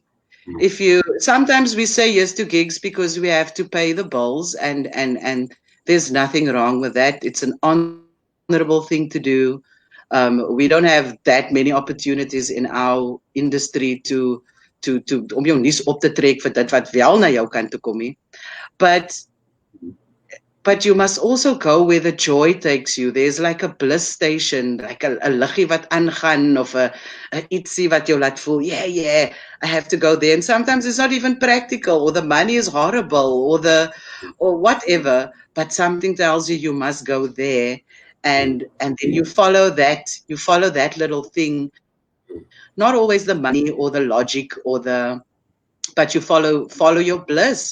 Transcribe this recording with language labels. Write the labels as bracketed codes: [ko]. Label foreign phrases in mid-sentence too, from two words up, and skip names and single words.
[en] If you sometimes we say yes to gigs because we have to pay the bills, and there's nothing wrong with that. It's an honorable thing to do. We don't have that many opportunities in our industry to [af] om jou nuus op te trek vir dit wat wel na jou kant toe kom nie. [en] But But you must also go where the joy takes you. There's like a bliss station, like a [af] liggie wat aangaan, of [en] a [af] ietsie wat jou laat voel, [en] yeah, I have to go there. And sometimes it's not even practical, or the money is horrible, or whatever. But something tells you must go there, and then you follow that little thing. Not always the money or the logic but you follow your bliss.